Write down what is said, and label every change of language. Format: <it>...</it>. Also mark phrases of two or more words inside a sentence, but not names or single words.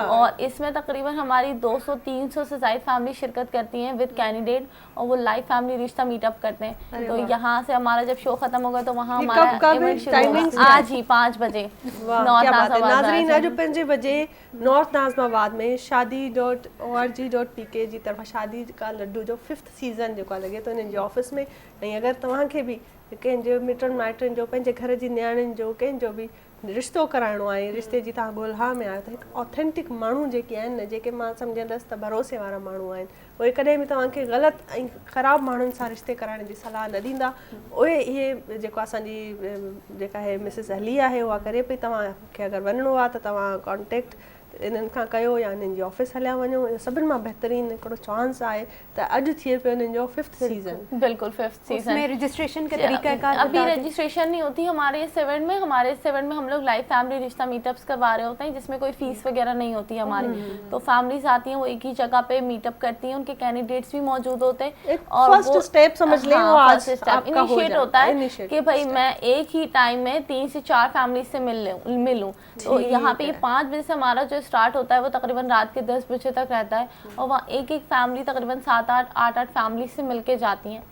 <ur>اور اس میں تقریباً ہماری 200-300 سے زیادہ فیملی شرکت کرتی ہیں</ur> <en>with candidate,</en> <ur>اور وہ</ur> <en>live family</en> <ur>رشتہ میٹ اپ کرتے ہیں. تو یہاں سے ہمارا جب شو ختم ہوگا تو وہاں یہ ہمارا کب ایونٹ شروع timings ہوگا کیا ہے? آج ہی 5 بجے واہ, نارتھ کیا بات ہے. ناظم آباد ناظرین میں.</ur> <sd>अॼु पंजे बजे नॉर्थ नाज़िमाबाद में shadi.org.pk जी तरफ़ां शादी का लड्डू जो 5th सीज़न जेको आहे लॻे थो इन्हनि जे ऑफिस में। ऐं अगरि तव्हांखे बि कंहिंजो मिटनि माइटनि जो पंहिंजे घर जी नियाणियुनि जो कंहिंजो बि रिश्तो कराइणो आहे, रिश्ते जी तव्हां ॻोल्हा में आहियो, त हिकु ऑथेंटिक माण्हू जेके आहिनि न, जेके मां सम्झंदसि त भरोसे वारा माण्हू आहिनि, उहे कॾहिं बि तव्हांखे ग़लति ऐं ख़राबु माण्हुनि सां रिश्ते कराइण जी सलाह न ॾींदा। उहे इहे जेको असांजी जेका आहे मिसिस अली आहे उहा करे पई। तव्हांखे अगरि वञिणो आहे त तव्हां कॉन्टेक्ट इन्हनि खां कयो या इन्हनि जी ऑफिस हलिया वञो। सभिनि मां बहितरीनु हिकिड़ो चांस आहे त अॼु थिए पियो इन्हनि जो 5th सीज़न। बिल्कुल 5th सीज़न।</sd> <ur>اس میں رجسٹریشن کا طریقہ کار ابھی رجسٹریشن نہیں ہوتی ہمارے اس ایونٹ میں۔ ہمارے اس ایونٹ میں ہم لوگ</ur> <en>live family</en> <ur>رشتہ میٹ اپس کروا رہے ہوتے ہیں، جس میں کوئی فیس وغیرہ نہیں ہوتی ہماری. تو فیملیز آتی ہیں، وہ ایک ہی جگہ پہ میٹ اپ کرتی ہیں، ان کے کینڈیڈیٹس بھی موجود ہوتے ہیں. ایک</ur> <en>first step</en> <ur>سمجھ لیں، وہ آج</ur> <en>first step</en> <ur>آپ کا ہو انیشیئیٹ جائے, ہوتا ہے initiate کہ بھائی میں ایک ہی ٹائم میں 3 سے 4 فیملی سے ملوں. تو یہاں پہ 5 بجے سے ہمارا جو سٹارٹ ہوتا ہے وہ تقریباً رات کے 10 بجے تک رہتا ہے، اور وہاں ایک فیملی تقریباً 7-8 فیملی سے مل کے جاتی ہیں.</ur>